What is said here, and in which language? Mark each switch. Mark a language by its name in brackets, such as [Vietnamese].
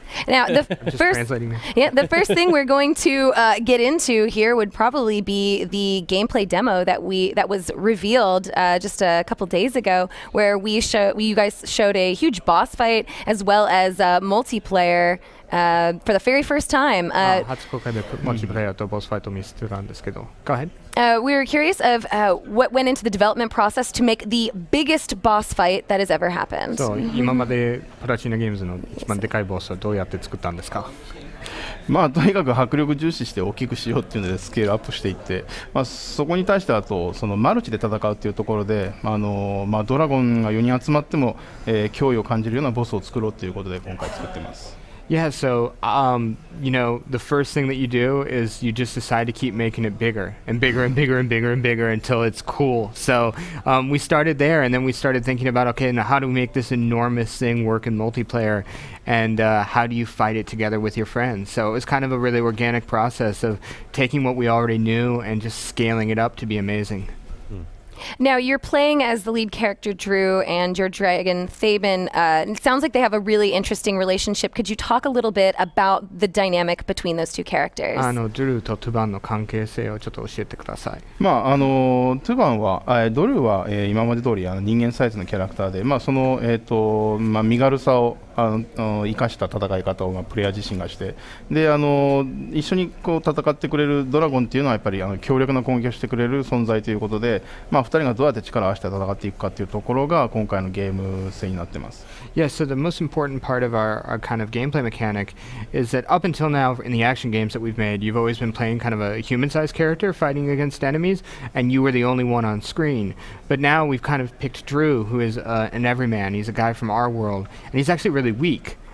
[English] Now, the first thing we're going to get into here would probably be the gameplay demo that was revealed just a couple days ago, where you guys showed a huge boss fight as well as multiplayer for the very first time. [Japanese] 初公開でマルチプレイヤーとボスファイトを見せてたんですけど。 [English] Go ahead. We were curious of what went into the development process to make the biggest boss fight that has ever happened. [Japanese] そう今までプラチナゲームズの一番でかいボスはどうやって作ったんですか？まあとにかく迫力重視して大きくしようっていうのでスケールアップしていって、そこに対してあとそのマルチで戦うっていうところで、ドラゴンが4人集まっても、脅威を感じるようなボスを作ろうっていうことで今回作ってます。 [English] Yeah, so, the first thing that you do is you just decide to keep making it bigger and bigger and bigger and bigger and bigger until it's cool. So we started there, and then we started thinking about, okay, now how do we make this enormous thing work in multiplayer, and how do you fight it together with your friends? So it was kind of a really organic process of taking what we already knew and just scaling it up to be amazing. Now, you're playing as the lead character, Drew, and your dragon, Thaben. It sounds like they have a really interesting relationship. Could you talk a little bit about the dynamic between those two characters? [Japanese] ドルーとトゥバンの関係性をちょっと教えてください。トゥバンは、ドルーは、今まで通り人間サイズのキャラクターで、その、身軽さを生かした戦い方をプレイヤー自身がして、で一緒にこう戦ってくれるドラゴンっていうのはやっぱり強力な攻撃をしてくれる存在ということで、2人がどうやって力を合わせて戦っていくかっていうところが今回のゲーム性になってます。 [English] Yeah, so the most important part of our kind of gameplay mechanic is that up until now in the action games that we've made, you've always been playing kind of a human-sized character fighting against enemies, and you were the only one on screen. But now we've kind of picked Drew, who is an everyman. He's a guy from our world, and he's actually really weak.